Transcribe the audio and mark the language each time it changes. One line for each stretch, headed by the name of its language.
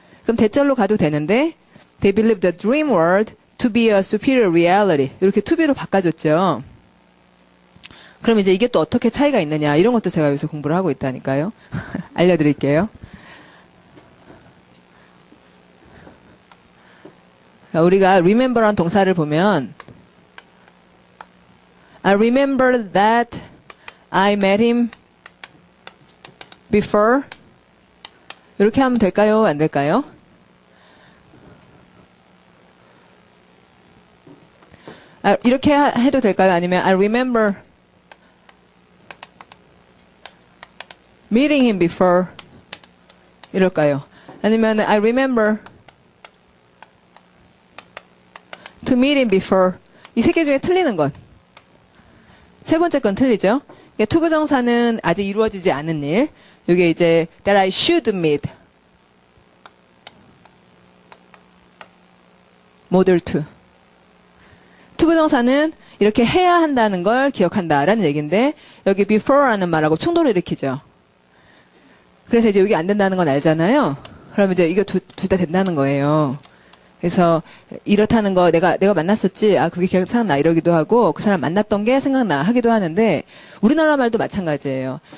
Korean: 그럼 대절로 가도 되는데
English: They believed the dream world to be a superior reality.
Korean: 이렇게 to be로 바꿔줬죠. 그럼 이제 이게 또 어떻게 차이가 있느냐. 이런 것도 제가 여기서 공부를 하고 있다니까요. 알려드릴게요. 우리가
English: remember란
Korean: 동사를 보면
English: I remember that I met him before.
Korean: 이렇게 하면 될까요? 안 될까요? 이렇게 해도 될까요? 아니면
English: I remember meeting him before
Korean: 이럴까요? 아니면
English: I remember to meet him before
Korean: 이 세 개 중에 틀리는 것. 세 번째 건 틀리죠? 투부정사는 아직 이루어지지 않은 일. 이게 이제
English: that I should meet model 2.
Korean: 투부정사는 이렇게 해야 한다는 걸 기억한다라는 얘기인데 여기 before라는 말하고 충돌을 일으키죠. 그래서 이제 여기 안 된다는 건 알잖아요. 그럼 이제 이거 둘 다 된다는 거예요. 그래서 이렇다는 거 내가 만났었지. 아 그게 생각나 이러기도 하고 그 사람 만났던 게 생각나 하기도 하는데 우리나라 말도 마찬가지예요.